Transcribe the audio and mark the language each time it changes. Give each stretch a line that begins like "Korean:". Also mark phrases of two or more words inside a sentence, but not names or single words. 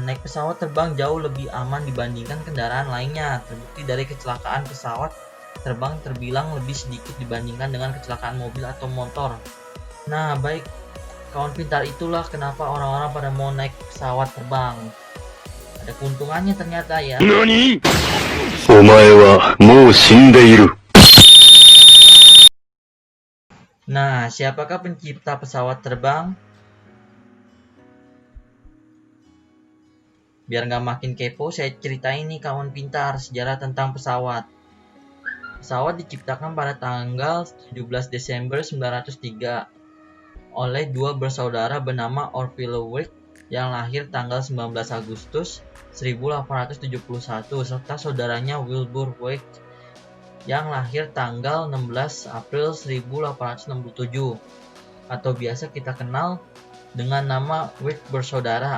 Indonesian: Naik pesawat terbang jauh lebih aman dibandingkan kendaraan lainnya. Terbukti dari kecelakaan pesawat terbang terbilang lebih sedikit dibandingkan dengan kecelakaan mobil atau motor. Nah, baik kawan pintar, itulah kenapa orang-orang pada mau naik pesawat terbang. Ada keuntungannya ternyata ya.
Japanese: NANI? お前はもう死んでいる。
Indonesian: Nah, siapakah pencipta pesawat terbang? Biar nggak makin kepo, saya ceritain nih kawan pintar sejarah tentang pesawat. Pesawat diciptakan pada tanggal 17 Desember 1903 oleh dua bersaudara bernama Orville Wright yang lahir tanggal 19 Agustus 1871 serta saudaranya Wilbur Wright yang lahir tanggal 16 April 1867 atau biasa kita kenal dengan nama Wright bersaudara.